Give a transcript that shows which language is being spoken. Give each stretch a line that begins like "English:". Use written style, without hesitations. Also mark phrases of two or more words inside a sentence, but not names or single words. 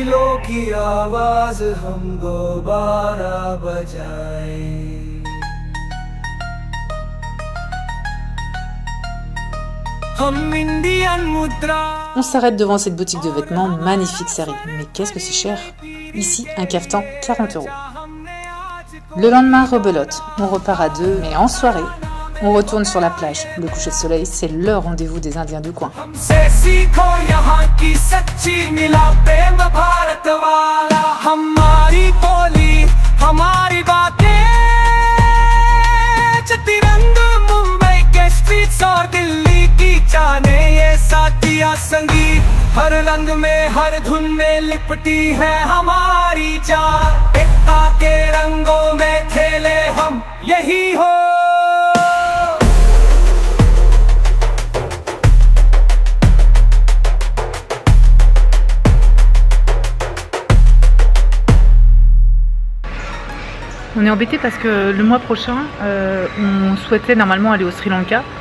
French: On s'arrête devant cette boutique de vêtements, magnifique série. Mais qu'est-ce que c'est cher? Ici, un caftan, 40 €. Le lendemain, rebelote. On repart à 2, mais en soirée, on retourne sur la plage. Le coucher de soleil, c'est le rendez-vous des Indiens du coin.
Hindi: और दिल्ली की जाने ये साथिया संगीत. हर रंग में हर धुन में लिपटी है हमारी जान. एकता के रंगों में खेले हम यही हो.
French: On est embêté parce que le mois prochain, on souhaitait normalement aller au Sri Lanka.